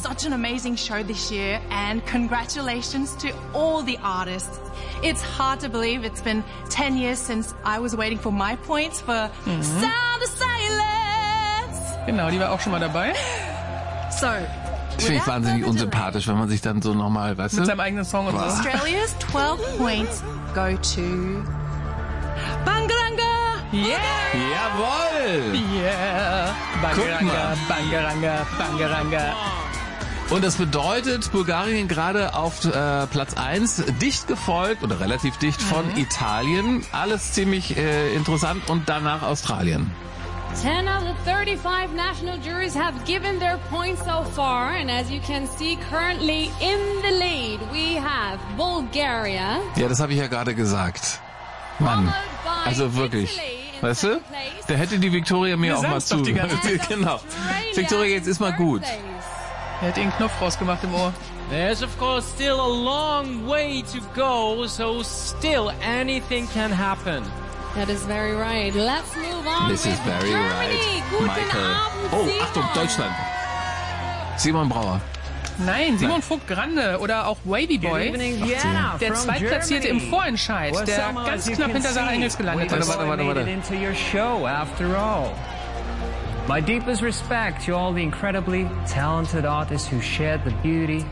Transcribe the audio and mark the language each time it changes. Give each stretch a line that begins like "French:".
English: Putting on such an amazing show this year. And congratulations to all the artists. It's hard to believe it's been 10 years since I was waiting for my points for Sound of Silence.
German: Genau, die war auch schon mal dabei. So, das finde ich wahnsinnig unsympathisch, wenn man sich dann so nochmal, weißt du? Mit seinem eigenen Song und so.
English: Australia's 12 points go to Bangaranga! Yeah!
German: Bangaranga. Jawohl!
English: Yeah! Bangaranga, Bangaranga, Bangaranga.
German: Und das bedeutet, Bulgarien gerade auf Platz 1, dicht gefolgt oder relativ dicht von Italien. Alles ziemlich interessant und danach Australien.
English: 10 out of the 35 national juries have given their points so far. And as you can see, currently in the lead, we have Bulgaria.
German: Ja, das habe ich ja gerade gesagt. Mann, also wirklich, weißt du, da hätte die Victoria mir auch mal zu. Genau. Victoria, jetzt ist mal gut. Er hat den Knopf rausgemacht im Ohr.
English: There's of course still a long way to go, so still anything can happen. That is very right. Let's move on. This is very right, Michael. Oh,
German: Achtung, Deutschland.
English: Simon Brauer.
German: Nein, Simon Vogt Grande oder auch Wavy Boy, der Zweitplatzierte im Vorentscheid, der ganz knapp hinter Sarah Engels gelandet ist. Warte.
English: My deepest respect to all the incredibly talented artists who shared the beauty.